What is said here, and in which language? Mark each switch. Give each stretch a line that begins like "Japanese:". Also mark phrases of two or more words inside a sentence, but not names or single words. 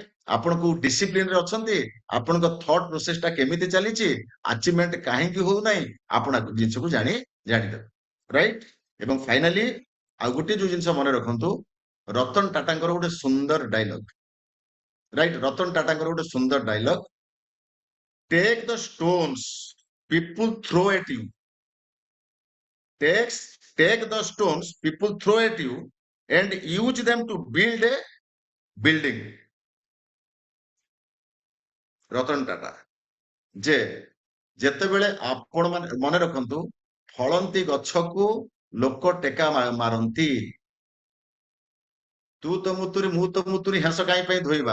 Odia: ଆପଣ କୋଉ ଡିସିପ୍ଲିନରେ ଅଛନ୍ତି, ଆପଣଙ୍କ
English: thought process
Odia: କେମିତି ଚାଲିଛି, ଆଚିଭମେଣ୍ଟ କାହିଁକି ହଉନାହିଁ, ଆପଣ ଜିନିଷକୁ ଜାଣିଦେବେ, ରାଇଟ? ଏବଂ ଫାଇନାଲି ଆଉ ଗୋଟେ ଯୋଉ ଜିନିଷ ମନେ ରଖନ୍ତୁ, ରତନ ଟାଟାଙ୍କର ଗୋଟେ ସୁନ୍ଦର ଡାଇଲଗ, ରାଇଟ? ରତନ ଟାଟାଙ୍କର ଗୋଟେ ସୁନ୍ଦର ଡାଇଲଗ,
English: Take the stones people throw at you. Take the stones people throw at you and use them to build a building.
Odia: ରତନ ଟାଟା। ଯେ ଯେତେବେଳେ ଆପଣ ମାନେ ମନେ ରଖନ୍ତୁ, ଫଳନ୍ତି ଗଛକୁ ଲୋକ ଟେକା ମାରନ୍ତି, ତୁ ତ ମୁତୁରି ମୁଁ ତ ମୁତୁରି ହେଁସ କାହିଁ ପାଇଁ ଧୋଇବା?